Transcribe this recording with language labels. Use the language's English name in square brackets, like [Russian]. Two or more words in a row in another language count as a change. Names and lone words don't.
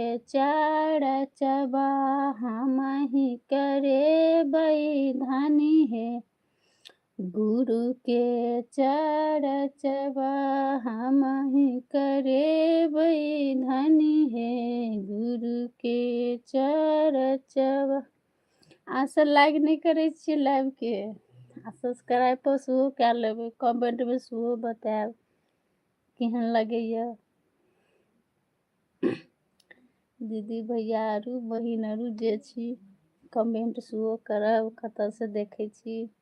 [Maithili] चरचबा हमहि करेबै धनी हे गुरु के चरचबा हमहि करेबै धनी हे गुरु के चरचबा। अहाँ लाइक नहीं करै छियै लाइव के आ सब्सक्राइब पर सेहो कए लेबै कमेंट में सेहो बतायब केहन लगैया। दीदी भैया आरू बहिन आरू जे छी कमेंट सेहो करब कतऽ से देखै छी।